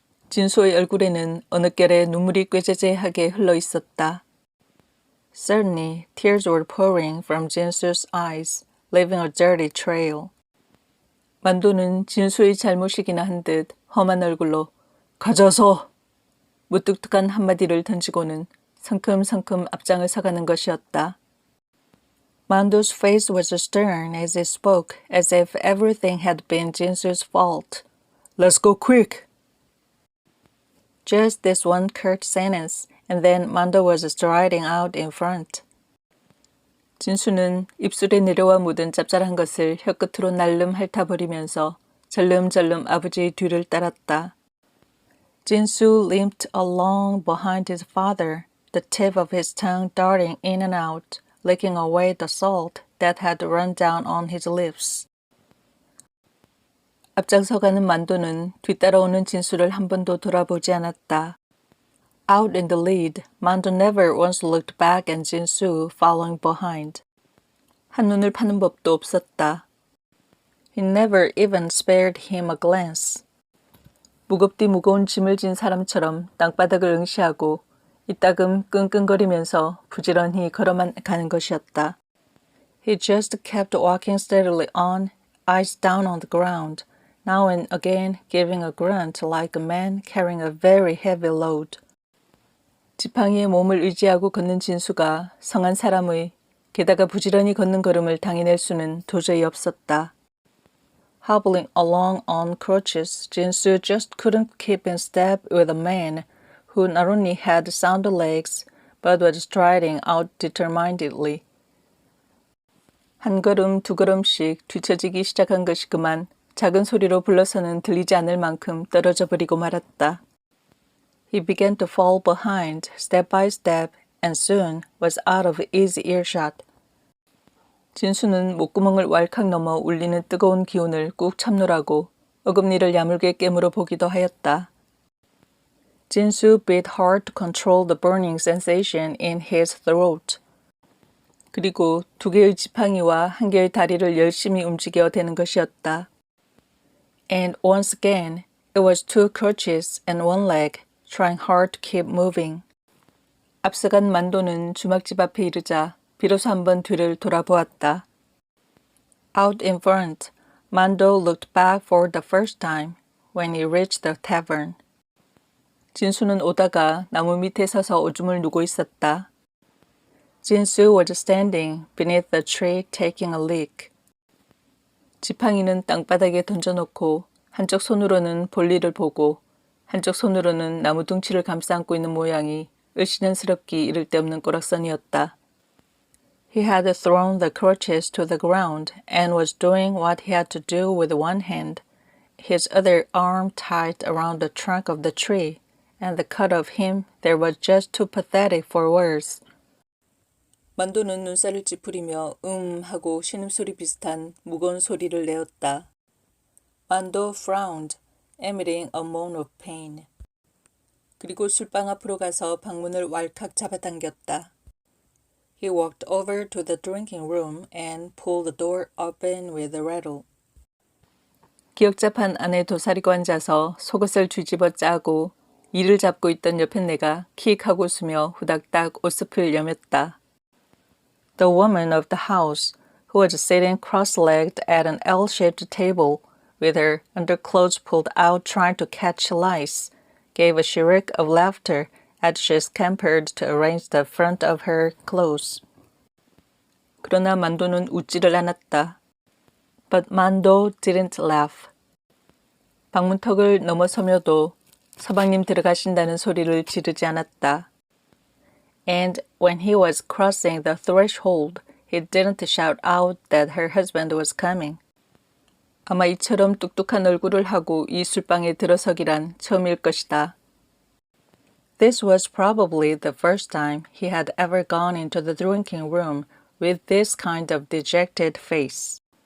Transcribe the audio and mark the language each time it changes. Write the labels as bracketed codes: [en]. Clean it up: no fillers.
[ko] 진수의 얼굴에는 어느 결에 눈물이 꾀재재하게 흘러 있었다. [en] Suddenly, tears were pouring from 진수's eyes, leaving a dirty trail. [ko] 만도는 진수의 잘못이기나 한 듯 험한 얼굴로 가져서 무뚝뚝한 한마디를 던지고는 성큼성큼 앞장을 서가는 것이었다. [en] Mando's face was stern as he spoke, as if everything had been 진수's fault. Let's go quick! Just this one curt sentence, and then Mando was striding out in front. [ko] 진수는 입술에 내려와 묻은 짭짤한 것을 혀끝으로 날름 핥아버리면서 절름절름 아버지의 뒤를 따랐다. [en] 진수 limped along behind his father, the tip of his tongue darting in and out, licking away the salt that had run down on his lips. [ko] 앞장서가는 만도는 뒤따라오는 진수를 한 번도 돌아보지 않았다. [en] Out in the lead, Mando never once looked back at 진수 following behind. [ko] 한눈을 파는 법도 없었다. [en] He never even spared him a glance. [ko] 무겁디 무거운 짐을 진 사람처럼 땅바닥을 응시하고 이따금 끙끙거리면서 부지런히 걸어만 가는 것이었다. [en] He just kept walking steadily on, eyes down on the ground, now and again giving a grunt like a man carrying a very heavy load. [ko] 지팡이에 몸을 의지하고 걷는 진수가 성한 사람의 게다가 부지런히 걷는 걸음을 당해낼 수는 도저히 없었다. [en] Hobbling along on crutches, 진수 just couldn't keep in step with a man who not only had sound legs but was striding out determinedly. [ko] 한 걸음 두 걸음씩 뒤처지기 시작한 것이 그만 작은 소리로 불러서는 들리지 않을 만큼 떨어져 버리고 말았다. [en] He began to fall behind, step by step, and soon was out of easy earshot. [ko] 진수는 목구멍을 왈칵 넘어 울리는 뜨거운 기운을 꾹 참느라고 어금니를 야물게 깨물어 보기도 하였다. [en] 진수 bit hard to control the burning sensation in his throat. [ko] 그리고 두 개의 지팡이와 한 개의 다리를 열심히 움직여 대는 것이었다. [en] And once again, it was two crutches and one leg, trying hard to keep moving. [ko] 앞서간 만도는 주막집 앞에 이르자 비로소 한번 뒤를 돌아보았다. [en] Out in front, Mando looked back for the first time when he reached the tavern. [ko] 진수는 오다가 나무 밑에 서서 오줌을 누고 있었다. [en] 진수 was standing beneath the tree taking a leak. [ko] 지팡이는 땅바닥에 던져놓고 한쪽 손으로는 볼일을 보고 한쪽 손으로는 나무 둥치를 감싸 안고 있는 모양이 을씨년스럽기 이를 데 없는 꼬락선이었다. [en] He had thrown the crutches to the ground and was doing what he had to do with one hand, his other arm tied around the trunk of the tree, and the cut of him there was just too pathetic for words. [ko] 만도는 눈살을 찌푸리며 하고 신음소리 비슷한 무거운 소리를 내었다. [en] Mando frowned, emitting a moan of pain. [ko] 그리고 술방 앞으로 가서 방문을 왈칵 잡아당겼다. [en] He walked over to the drinking room and pulled the door open with a rattle. [ko] 기역잡한 안에 도사리고 앉아서 속옷을 뒤집어 짜고 이를 잡고 있던 옆에 내가 킥하고 웃으며 후닥닥 옷숲을 여몄다. [en] The woman of the house, who was sitting cross-legged at an L-shaped table, with her underclothes pulled out trying to catch lice, gave a shriek of laughter as she scampered to arrange the front of her clothes. [ko] 그러나 만도는 웃지를 않았다. [en] But Mando didn't laugh. [ko] 방문턱을 넘어서며도 서방님 들어가신다는 소리를 지르지 않았다. [en] And when he was crossing the threshold, he didn't shout out that her husband was coming. [ko] 아마 이처럼 뚝뚝한 얼굴을 하고 이 술방에 들어서기란 처음일 것이다. [en] This was probably the first time he had ever gone into the drinking room with this kind of dejected face.